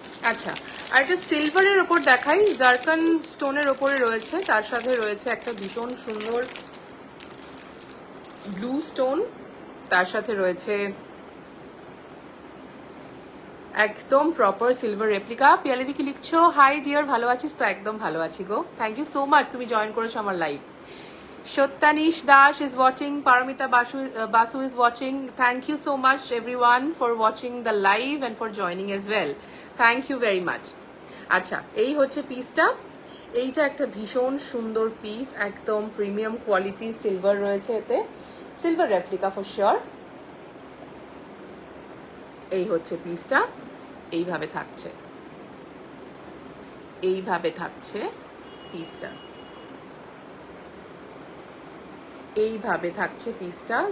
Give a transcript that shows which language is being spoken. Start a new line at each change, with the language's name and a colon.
Bangla: আচ্ছা, আর একটা সিলভারের ওপর দেখাই, জারকান স্টোনের ওপরে রয়েছে, তার সাথে রয়েছে একটা ভীষণ সুন্দর ব্লু স্টোন, তার সাথে রয়েছে একদম প্রপার সিলভার রেপ্লিকা। পিয়ালিদি কি লিখছো? হাই ডিয়ার, ভালো আছিস তো? একদম ভালো আছি গো,
English: thank you so much,
Bangla: তুমি জয়েন করেছো আমার live.
English: Satyanish Das is watching, Paramita Basu is watching. Thank you so much everyone for watching the live and for joining as well. Thank you very much.
Bangla: আচ্ছা, এই হচ্ছে পিসটা। এইটা একটা ভীষণ সুন্দর পিস, একদম প্রিমিয়াম কোয়ালিটি সিলভার রয়েছে এতে, সিলভার রেপ্লিকা ফর শিওর। এই হচ্ছে পিসটা, এইভাবে থাকছে, এইভাবে থাকছে পিসটা, এইভাবে থাকছে পিসটা।